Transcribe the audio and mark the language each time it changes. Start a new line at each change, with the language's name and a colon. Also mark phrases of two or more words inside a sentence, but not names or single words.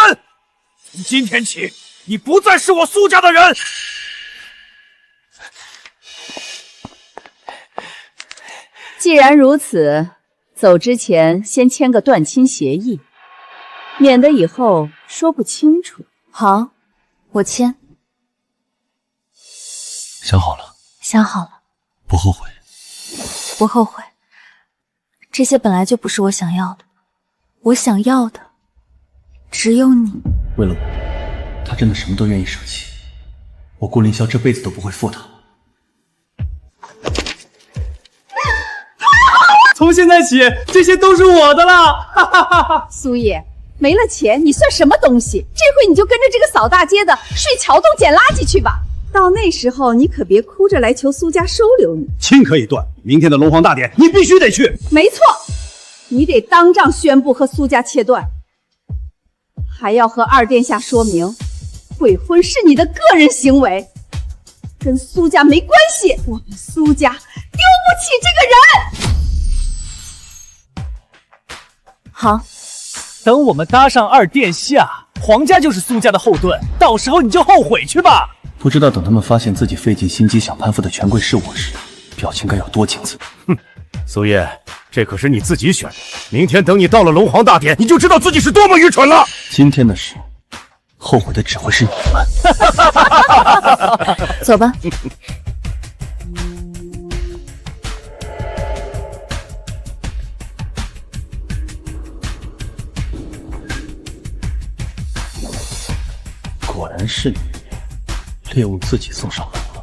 Chinese: 從今天起，你不再是我蘇家的人。既然如此，走之前先簽個斷親協議，免得以後說不清楚。好，我簽。想好了？想好了。不後悔？不後悔。這些本來就不是我想要的，我想要的只有你。為了我，他真的什麼都願意捨棄。我顧凌霄這輩子都不會負他。從現在起，這些都是我的了。哈哈哈哈。蘇葉，沒了錢，你算什麼東西？這回你就跟着這個掃大街的睡橋洞撿垃圾去吧。到那時候，你可別哭着來求蘇家收留你。親可以斷，明天的龍皇大典，你必須得去。沒錯，你得當場宣布和蘇家切斷，還要和二殿下說明，悔婚是你的個人行為，跟蘇家沒關係。我們蘇家丟不起這個人。好，等我們搭上二殿下，皇家就是蘇家的後盾，到時候你就後悔去吧。不知道等他們發現自己費盡心機想攀附的權貴是我時，表情該有多精彩。哼，蘇葉，這可是你自己選的，明天等你到了龍皇大典，你就知道自己是多麼愚蠢了。今天的事，後悔的只會是你們。走吧。果然是你，獵物自己送上門了。